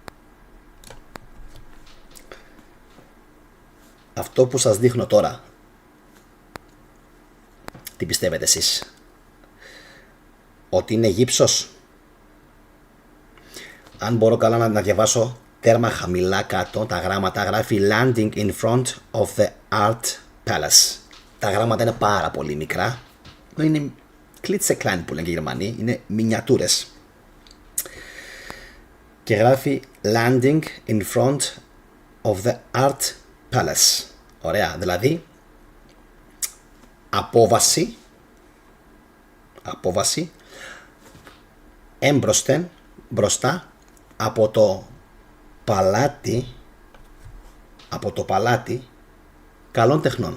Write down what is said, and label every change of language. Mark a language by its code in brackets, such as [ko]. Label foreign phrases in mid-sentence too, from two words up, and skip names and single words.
[el] Αυτό που σας δείχνω τώρα, τι πιστεύετε εσείς? Ότι είναι γύψος? Αν μπορώ καλά να διαβάσω τέρμα χαμηλά κάτω τα γράμματα, γράφει [en] Landing in front of the Art Palace. [el] Τα γράμματα είναι πάρα πολύ μικρά. Είναι κλίτσε-κλάν που λένε και οι Γερμανοί. Είναι μινιατούρες. Και γράφει [en] Landing in front of the Art Palace. [el] Ωραία. Δηλαδή απόβαση έμπροσθεν, μπροστά από το παλάτι καλών τεχνών.